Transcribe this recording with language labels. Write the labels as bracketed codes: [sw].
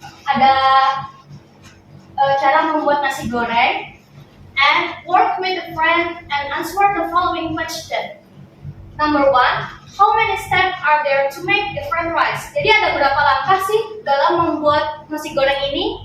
[id] Ada cara membuat nasi goreng. [en] And work with a friend and answer the following question. Number 1, how many steps are there to make the fried rice? [id] Jadi ada berapa langkah sih dalam membuat nasi goreng ini?